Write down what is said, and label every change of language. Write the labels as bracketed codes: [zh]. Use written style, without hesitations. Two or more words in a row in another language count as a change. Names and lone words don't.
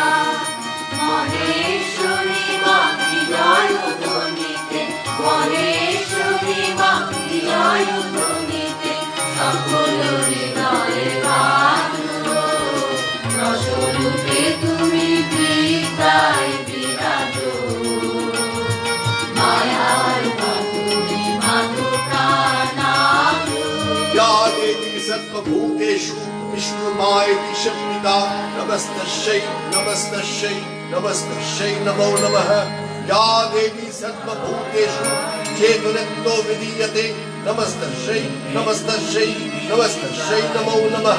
[bn] মহেশ্বরী মা বিজয় ধ্বনিতে, মহেশ্বরী মা বিজয় ধ্বনিতে সকল হৃদয়ে বাজো। রসরূপে তুমি বিদ্যায় বিরাজো, মায়ার মাধুরী মাধু প্রাণাধু। [sa] या देवी सर्वभूतेषु विष्णुमायेति शक्तिता, नमस्तस्यै नमस्तस्यै नमस्तस्यै नमो नमः। या देवी सर्वभूतेषु चेतनत्वो विधीयते, नमस्तस्यै नमस्तस्यै नमस्तस्यै नमो नमः।